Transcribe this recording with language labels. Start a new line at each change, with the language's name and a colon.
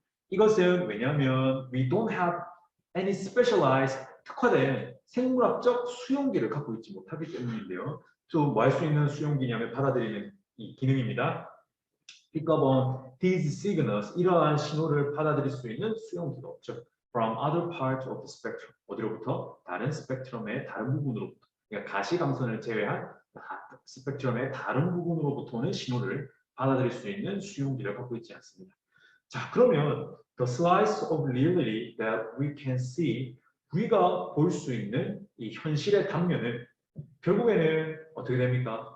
Korean: 이것은 왜냐하면
English: we don't have any specialized
Korean: 특화된 생물학적 수용기를 갖고 있지 못하기 때문인데요. 또 뭐 할 수 있는 수용기냐면 받아들이는 이 기능입니다.
English: Pick up on these signals,
Korean: 이러한 신호를 받아들일 수 있는 수용기가 없죠.
English: From other parts of the spectrum,
Korean: 어디로부터? 다른 스펙트럼의 다른 부분으로부터. 그러니까 가시광선을 제외한 스펙트럼의 다른 부분으로부터는 신호를 받아들일 수 있는 수용기를 갖고 있지 않습니다. 자, 그러면
English: the slice of reality that we can see,
Korean: 우리가 볼 수 있는 이 현실의 단면은 결국에는 어떻게 됩니까?